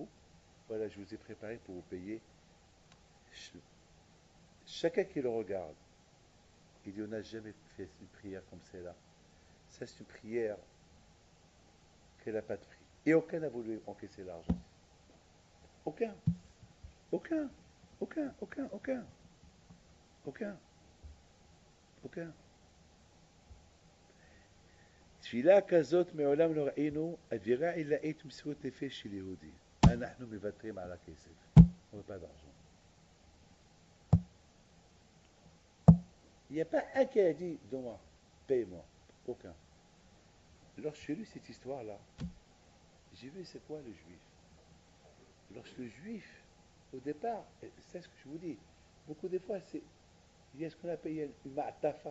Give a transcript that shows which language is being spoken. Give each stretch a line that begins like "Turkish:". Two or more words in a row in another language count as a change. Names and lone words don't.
French: Voilà, je vous ai préparé pour vous payer. Chacun qui le regarde, il dit on n'a jamais fait une prière comme celle-là. Ça, c'est une prière qu'elle n'a pas de prix. Et aucun n'a voulu encaisser l'argent. Aucun. Aucun. Aucun. Aucun. Aucun. Aucun. aucun.
Hebrew: תפילה כזאת מעולם לא ראינו, אווירה עילאית ומסירות נפש של יהודי. אנחנו מוותרים על הכסף.
French: On veut pas d'argent. Il n'y a pas un qui a dit, donne-moi, paye-moi. Aucun. Lorsque j'ai lu cette histoire-là, j'ai vu c'est quoi le juif. Lorsque le juif, au départ, c'est ce que je vous dis, beaucoup de fois, il y a ce qu'on appelle une ma'tafa.